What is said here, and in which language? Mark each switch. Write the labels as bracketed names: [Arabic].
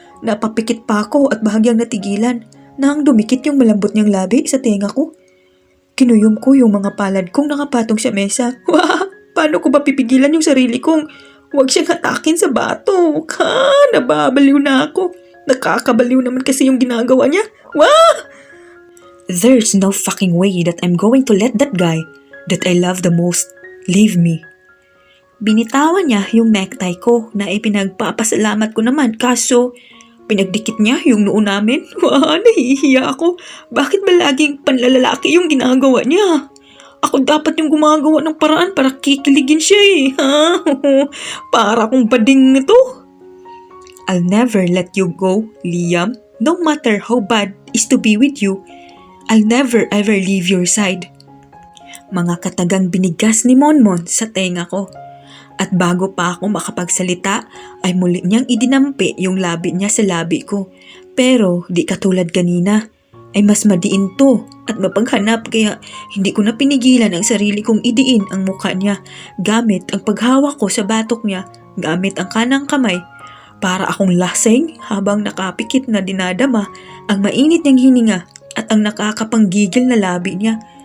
[Filipino] Napapikit pa ako at bahagyang natigilan nang dumikit yung malambot niyang labi sa tenga ko. Kinuyom ko yung mga palad kong nakapatong sa mesa. Wah! Paano ko ba pipigilan yung sarili kong huwag siyang hatakin sa batok? Ha? Nababaliw na ako. Nakakabaliw naman kasi yung ginagawa niya. Wah! [English] There's no fucking way that I'm going to let that guy that I love the most leave me. [Filipino] Binitawan niya yung necktie ko na ipinagpapasalamat ko naman kaso pinagdikit niya yung noo namin. Wah, nahihiya ako. Bakit ba laging panlalalaki yung ginagawa niya? Ako dapat yung gumagawa ng paraan para kikiligin siya eh. Ha? Para akong bading nito. [English] I'll never let you go, Liam. No matter how bad is to be with you, I'll never ever leave your side. [Filipino] Mga katagang binigas ni Monmon sa tenga ko. At bago pa ako makapagsalita ay muli niyang idinampi yung labi niya sa labi ko. Pero di katulad kanina ay mas madiin to at mapaghanap kaya hindi ko na pinigilan ang sarili kong idiin ang mukha niya gamit ang paghawak ko sa batok niya gamit ang kanang kamay para akong lasing habang nakapikit na dinadama ang mainit niyang hininga at ang nakakapanggigil na labi niya.